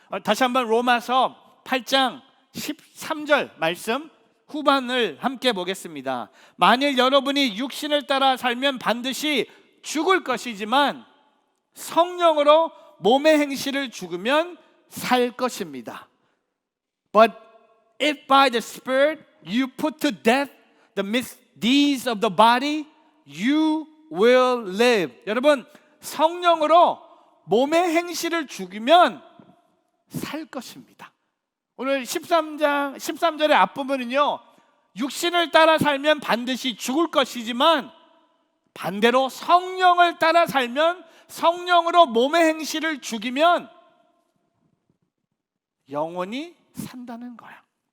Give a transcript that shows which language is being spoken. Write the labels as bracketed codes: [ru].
[ko] 다시 한번 로마서 8장 13절 말씀 후반을 함께 보겠습니다. 만일 여러분이 육신을 따라 살면 반드시 죽을 것이지만 성령으로 몸의 행실을 죽으면 살 것입니다. [en] But if by the Spirit you put to death the misdeeds of the body, you will live. [ko] 여러분, 성령으로 몸의 행실을 죽이면 살 것입니다. 오늘 13절의 앞부분은요 육신을 따라 살면 반드시 죽을 것이지만 반대로 성령을 따라 살면 성령으로 몸의 행실을 죽이면 영원히 산다는 거야.